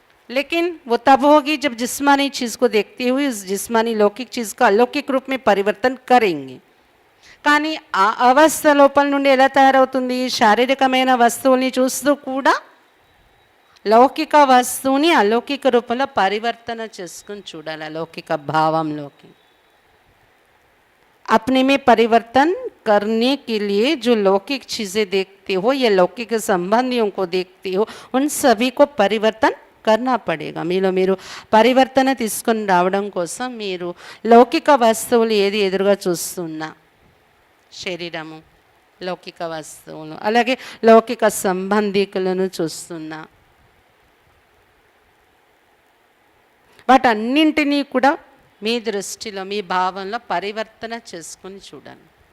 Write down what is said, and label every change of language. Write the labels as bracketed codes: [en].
[hi] लेकिन वो तब होगी जब जिस्मानी चीज़ को देखते हुए उस जिस्मानी लौकिक चीज़ को अलौकिक रूप में परिवर्तन करेंगे. [te] కానీ ఆ అవస్థ లోపల నుండి ఎలా తయారవుతుంది? శారీరకమైన వస్తువుల్ని చూస్తూ కూడా లౌకిక వస్తువుని అలౌకిక రూపంలో పరివర్తన చేసుకుని చూడాలి. అలౌకిక భావంలోకి [hi] अपने में परिवर्तन करने के लिए जो लौकिक चीज़ें देखते हो या लौकिक संबंधियों को देखते हो, उन सभी को परिवर्तन करना पड़ेगा. [te] మీలో మీరు పరివర్తన తీసుకొని రావడం కోసం మీరు లౌకిక వస్తువులు ఏది ఎదురుగా చూస్తున్నా, శరీరము, లౌకిక వస్తువులు, అలాగే లౌకిక సంబంధికులను చూస్తున్నా, వాటన్నింటినీ కూడా మీ దృష్టిలో, మీ భావంలో పరివర్తన చేసుకొని చూడండి.